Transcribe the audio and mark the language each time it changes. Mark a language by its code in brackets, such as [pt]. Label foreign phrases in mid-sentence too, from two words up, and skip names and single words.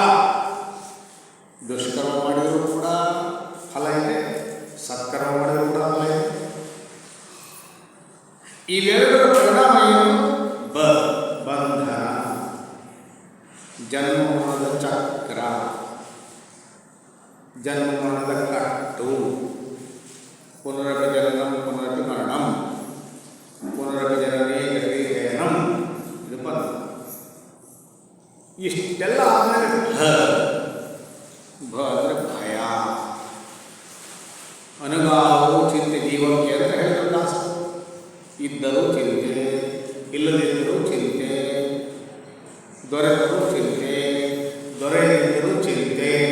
[kn] ದುಷ್ಕರ್ಮ ಮಾಡಿದರೂ ಕೂಡ ಫಲ ಇದೆ, ಸತ್ಕರ್ಮ ಮಾಡಿದರೂ ಕೂಡ ಫಲ ಇದೆ. ಇವೆರಡರ ಪರಿಣಾಮ ಏನು? ಬಂಧನ, ಜನ್ಮದ ಚಕ್ರ, ಜನ್ಮದ ಕಟ್ಟು, [sa] ಪುನರಪಿ ಜನನಂ ಪುನರಪಿ ಮರಣಂ, ಪುನರಪಿ ಜನನೇ ಗತಿ ಶಯನಂ. [kn] ಇದು ಬಂಧ. ಇಷ್ಟೆಲ್ಲ ಆದಮೇಲೆ ಅಂದರೆ ಭಯ, ಅನುಗಾಲವು ಚಿಂತೆ ಜೀವಕ್ಕೆ ಅಂತ ಹೇಳಿದ್ರು ದಾಸ. ಇದ್ದರೂ ಚಿಂತೆ, ಇಲ್ಲದಿದ್ದರೂ ಚಿಂತೆ, ದೊರೆತರೂ ಚಿಂತೆ, ದೊರೆಯದಿದ್ದರೂ ಚಿಂತೆ.